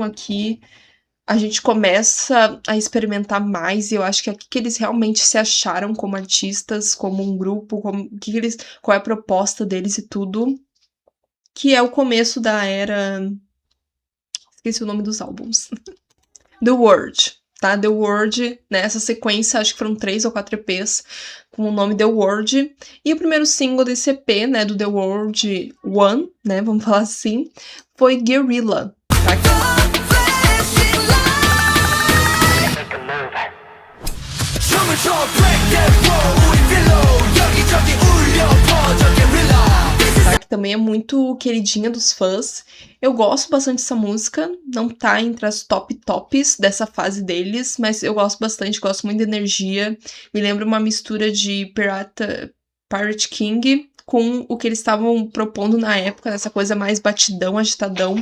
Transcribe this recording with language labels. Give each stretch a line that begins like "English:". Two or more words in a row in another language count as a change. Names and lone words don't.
Portuguese: Aqui a gente começa a experimentar mais, e eu acho que é aqui que eles realmente se acharam como artistas, como um grupo, qual é a proposta deles e tudo. Que é o começo da era... Esqueci o nome dos álbuns. The World, tá? The World, né? Essa sequência, acho que foram 3 ou 4 EPs com o nome The World. E o primeiro single desse EP, né, do The World One, né, vamos falar assim, foi Guerrilla, tá?
Korean: 춤을 춰
English: break that wall
Korean: 우리 pillow 여기저기 울려 퍼져 guerrilla
Portuguese: Que também é muito queridinha dos fãs. Eu gosto bastante dessa música, não tá entre as tops dessa fase deles, mas eu gosto bastante, gosto muito da energia. Me lembra uma mistura de Pirate King com o que eles estavam propondo na época, dessa coisa mais batidão, agitadão.